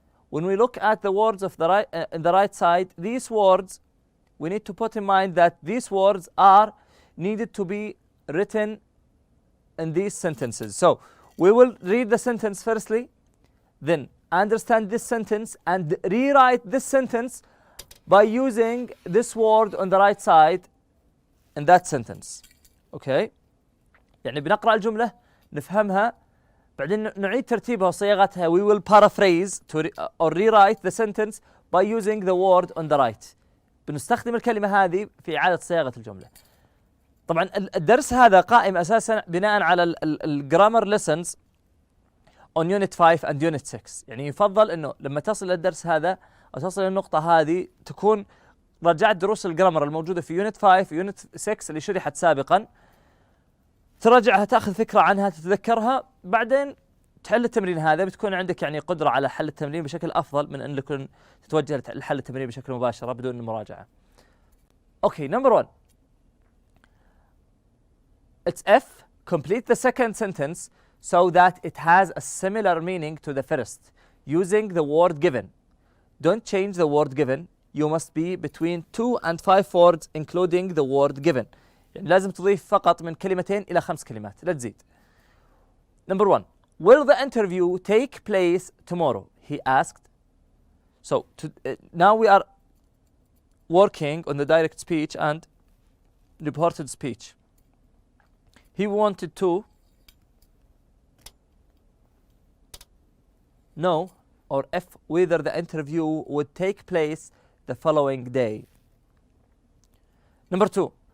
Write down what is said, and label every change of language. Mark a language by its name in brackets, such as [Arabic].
[English] When we look at the words of the right side, these words, we need to put in mind that these words are needed to be written in these sentences. So we will read the sentence firstly, then understand this sentence and rewrite this sentence by using this word on the right side in that sentence. Okay? [Arabic] يعني بنقرأ الجملة نفهمها بعدين نعيد ترتيبها وصياغتها. [English] We will paraphrase or rewrite the sentence by using the word on the right. [Arabic] بنستخدم الكلمة هذه في إعادة صياغة الجملة. طبعا الدرس هذا قائم أساسا بناء على الجرامر [English] lessons on unit 5 and unit 6. [Arabic] يعني يفضل انه لما تصل للدرس هذا او تصل للنقطة هذه تكون رجعت دروس الجرامر الموجودة في unit 5 unit 6 اللي شرحت سابقا، تراجعها تاخذ فكرة عنها تتذكرها، بعدين تحل التمرين هذا بتكون عندك يعني قدرة على حل التمرين بشكل أفضل من أن تكون تتوجه لحل التمرين بشكل مباشرة بدون مراجعة. [English] Okay, number 1. It's F. Complete the second sentence so that it has a similar meaning to the first, using the word given. Don't change the word given. You must be between 2 and 5 words including the word given. [Arabic] يعني لازم تضيف فقط من كلمتين إلى 5 كلمات، لا تزيد. [English] Number 1. Will the interview take place tomorrow? He asked. So now we are working on the direct speech and reported speech. He wanted to know, or if, whether the interview would take place the following day. Number 2.